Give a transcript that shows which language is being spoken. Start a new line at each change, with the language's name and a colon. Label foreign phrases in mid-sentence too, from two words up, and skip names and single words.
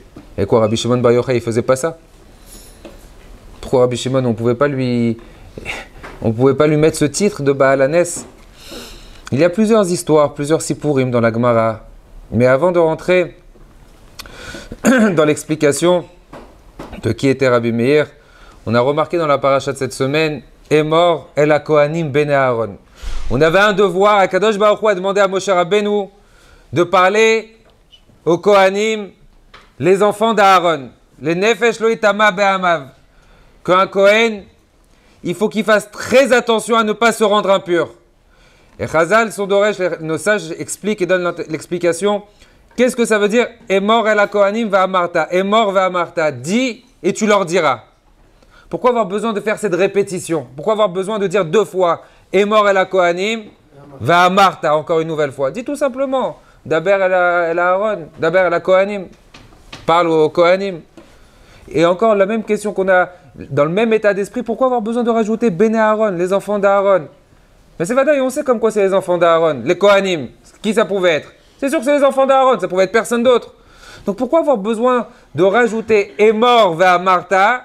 French: Et quoi, Rabbi Shimon Bar Yochai, il ne faisait pas ça? Pourquoi Rabbi Shimon, on ne pouvait pas lui mettre ce titre de Baal HaNes? Il y a plusieurs histoires, plusieurs Sipurim dans la Gemara. Mais avant de rentrer dans l'explication de qui était Rabbi Meir, on a remarqué dans la paracha de cette semaine,
Hebrew: אמור אל הכהנים בני אהרן.
French: On avait un devoir, Akadosh Baruch Hu a demandé à Moshe Rabbeinu de parler aux Kohanim, les enfants d'Aaron, les
Hebrew: לנפש לא יטמא בעמיו.
French: Qu'un Kohen, il faut qu'il fasse très attention à ne pas se rendre impur. Et Chazal, son Doresh, nos sages expliquent et donnent l'explication. Qu'est-ce que ça veut dire?
Hebrew: אמור אל הכהנים ואמרת. אמור ואמרת.
French: Dis et tu leur diras. Pourquoi avoir besoin de faire cette répétition? Pourquoi avoir besoin de dire deux fois
Hebrew: אמור אל הכהנים ואמרת,
French: encore une nouvelle fois? Dis tout simplement.
Hebrew: דבר אל אהרן. דבר אל הכהנים.
French: Parle aux Kohanim. Et encore la même question qu'on a dans le même état d'esprit. Pourquoi avoir besoin de rajouter
Hebrew: בני אהרן,
French: les enfants d'Aaron? Mais c'est vrai, on sait comme quoi c'est les enfants d'Aaron, les Kohanim. Qui ça pouvait être? C'est sûr que c'est les enfants d'Aaron, ça pouvait être personne d'autre. Donc pourquoi avoir besoin de rajouter
Hebrew: אמור ואמרת?